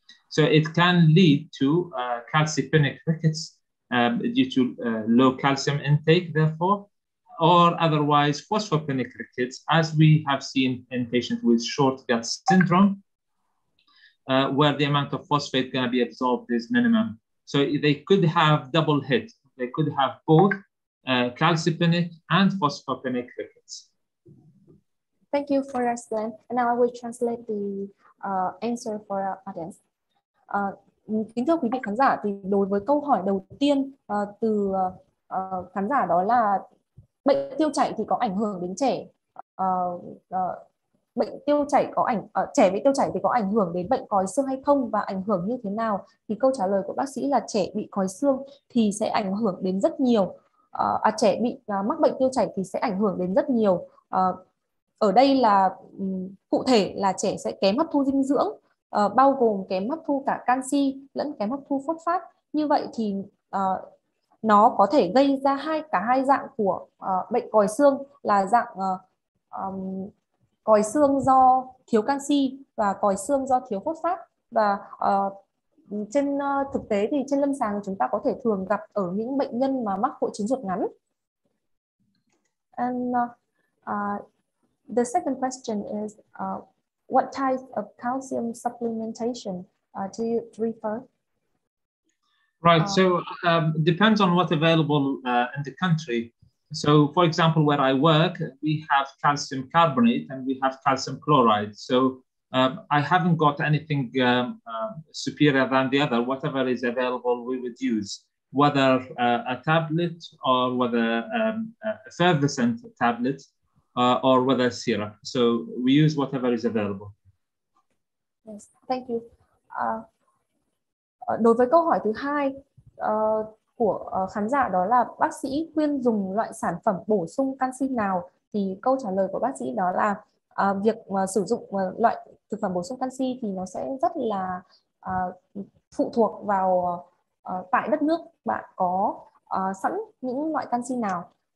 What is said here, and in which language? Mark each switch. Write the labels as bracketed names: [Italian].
[English] So it can lead to calcipenic rickets due to low calcium intake, therefore, or otherwise phosphopenic rickets, as we have seen in patients with short gut syndrome, where the amount of phosphate going to be absorbed is minimum. So they could have double hit. They could have both calcipenic and phosphopenic rickets. Thank you for your explanation. And now I will translate the answer for our audience. [Vietnamese] Kính thưa quý vị khán giả, thì đối với câu hỏi đầu tiên từ khán giả đó là bệnh tiêu chảy thì có ảnh hưởng đến trẻ, bệnh tiêu chảy trẻ bị tiêu chảy thì có ảnh hưởng đến bệnh còi xương hay không và ảnh hưởng như thế nào? Thì câu trả lời của bác sĩ là trẻ bị còi xương thì sẽ ảnh hưởng đến rất nhiều. Trẻ bị mắc bệnh tiêu chảy thì sẽ ảnh hưởng đến rất nhiều. Ở đây là cụ thể là trẻ sẽ kém hấp thu dinh dưỡng, bao gồm kém hấp thu cả canxi lẫn kém hấp thu phốt phát. Như vậy thì nó có thể gây ra cả hai dạng của bệnh còi xương, là dạng còi xương do thiếu canxi và còi xương do thiếu phốt phát. Và trên thực tế thì trên lâm sàng chúng ta có thể thường gặp ở những bệnh nhân mà mắc hội chứng ruột ngắn. [English] And the second question is what type of calcium supplementation do you refer? Right, so depends on what's available in the country. So, for example, where I work, we have calcium carbonate and we have calcium chloride. So I haven't got anything superior than the other. Whatever is available, we would use, whether a tablet or whether a effervescent tablet. or whether syrup. So we use whatever is available. Yes, thank you. [Vietnamese] Đối với câu hỏi thứ hai của khán giả, đó là bác sĩ khuyên dùng loại sản phẩm bổ sung canxi nào, thì câu trả lời của bác sĩ đó là việc sử dụng loại thực phẩm bổ sung canxi thì nó sẽ rất là phụ thuộc vào tại đất nước bạn có sẵn những loại canxi nào.